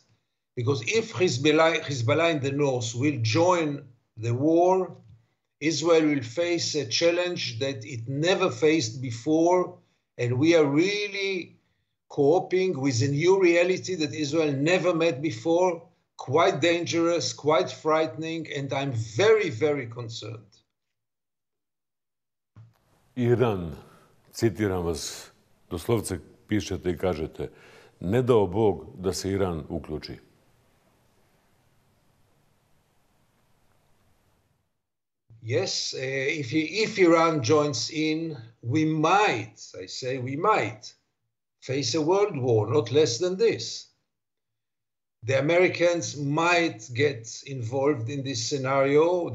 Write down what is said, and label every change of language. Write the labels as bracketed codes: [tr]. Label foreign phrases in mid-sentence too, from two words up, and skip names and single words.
[en] Because if Hezbollah in the north will join the war, Israel will face a challenge that it never faced before, and we are really coping with a new reality that Israel never met before, quite dangerous, quite frightening, and I'm very, very concerned. [hr] Iran, citiram vas, doslovce pišete i kažete, ne dao Bog da se Iran uključi. [en] Yes, if Iran joins in, we might, I say we might, face a world war, not less than this. The Americans might get involved in this scenario.